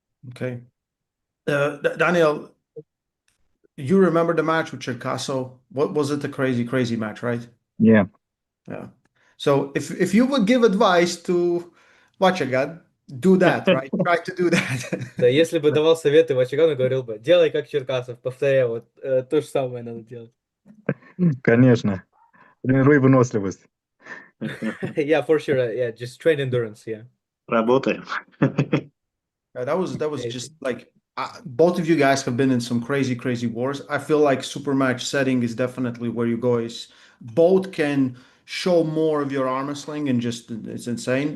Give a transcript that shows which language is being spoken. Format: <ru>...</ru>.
<en>Okay. Daniel, you remember the match with Cherkasov? What was it? A crazy match, right? Yeah. Yeah. So if you would give advice to Vachagan, do that, right? Try to do</en> <ru>Да,</ru> <en>that.</en> <ru>если бы давал советы Вачагану, говорил бы, делай как Черкасов, повторяй, вот то же самое надо делать. Конечно. Тренируй выносливость.</ru> <en>Yeah, for sure. Yeah, just train endurance. Yeah.</en> <ru>Работаем.</ru> <en>That was just Amazing. like both of you guys have been in some crazy wars. I feel like super match setting is definitely where you go. Is both can show more of your arm wrestling and just it's insane.</en>